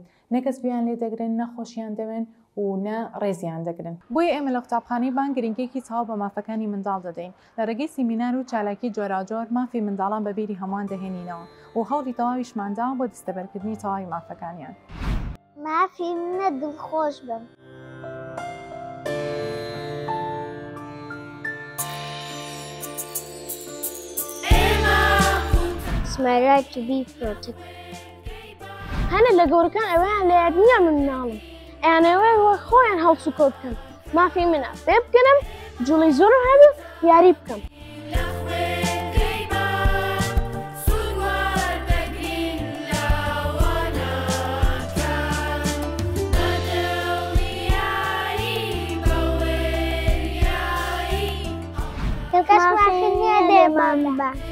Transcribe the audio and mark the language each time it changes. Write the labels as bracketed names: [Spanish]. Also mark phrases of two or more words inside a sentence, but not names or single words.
[Central Kurdish] نەکەس بیان لێ دەگرن، نەخۆشیان دەوێن و نە ڕێزیان دەگرن. بۆیە ئێمە لە قوتابخانەی بان گرنگێکی چاو بە مافەکانی منداڵ دەدەین. لە ڕێگەی سیمینار و چالاکی جۆراجۆر مافی منداڵان بە بیری هەمووان دەهێنینەوە و هەوڵی تەواویشماندا بۆ دەستەبەرکردنی تەواوی مافەکانیان. مافی منە دڵخۆش بم. [English] It's my right to be protected. [Central Kurdish] هەنە لە گەورەکان ئەوەیان لە یادنیا من مناڵم. ئەیانەوەی خۆیان هەڵسوکەوت بکەن. مافی منە فێ بکەنم، جوڵی زۆرم هەبێت یاری بکەم. کەس مافی نییە دێمان بە.